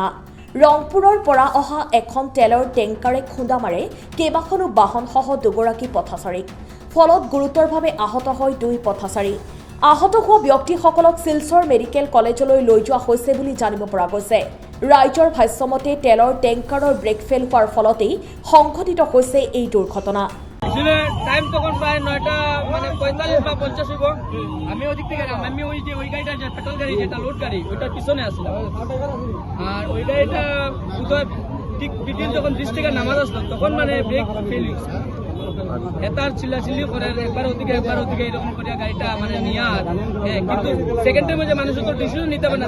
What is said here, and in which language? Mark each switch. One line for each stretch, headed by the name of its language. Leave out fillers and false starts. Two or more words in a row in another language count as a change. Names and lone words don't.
Assamese: ৰংপুৰৰ পৰা অহা এখন তেলৰ টেংকাৰে খুন্দা মাৰে কেইবাখনো বাহনসহ দুগৰাকী পথচাৰীক। ফলত গুৰুতৰভাৱে আহত হয় দুই পথচাৰী। আহত হোৱা ব্যক্তিসকলক শিলচৰ মেডিকেল কলেজলৈ লৈ যোৱা হৈছে বুলি জানিব পৰা গৈছে। ৰাইজৰ ভাষ্যমতে তেলৰ টেংকাৰৰ ব্ৰেক ফেইল হোৱাৰ ফলতেই সংঘটিত হৈছে এই দুৰ্ঘটনা।
Bangla: টাইম তখন প্রায় 9টা মানে 45 বা 50 হইব। আমি ওদিক থেকে আমি ওই যে ওই গাড়িটা যে পেট্রোল গাড়ি যেটা লোড গাড়ি ওইটার পিছনে আসলাম। আর ওই গাড়িটা ঠিক বিটিন যখন ব্রিজ থেকে নামাজ আসলো তখন মানে ব্রেক ফেল হয়েছে। এটার চিল্লাচিল্লি করে একবার ওদিকে এরকম করে গাড়িটা মানে নিয়ে কিন্তু সেকেন্ডের মধ্যে মানুষ তো ডিসিশন নিতে পারে না।